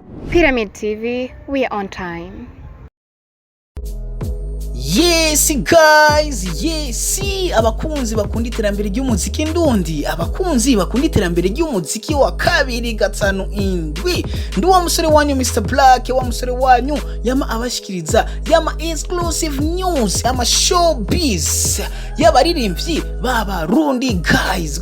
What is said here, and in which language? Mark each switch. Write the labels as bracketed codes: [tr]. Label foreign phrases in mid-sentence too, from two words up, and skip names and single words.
[en] Pyramid TV, we are on time. Yes guys, [rn] yes abakunzi bakunda iterambere ry'umuziki ndundi, abakunzi bakunda iterambere ry'umuziki wa 257 ndi wa musore wanyu Mr Black, wa musore wanyu yama abashikiriza yama [en] exclusive news, [rn] yama showbiz, yabaririmbyi baba Rundi guys.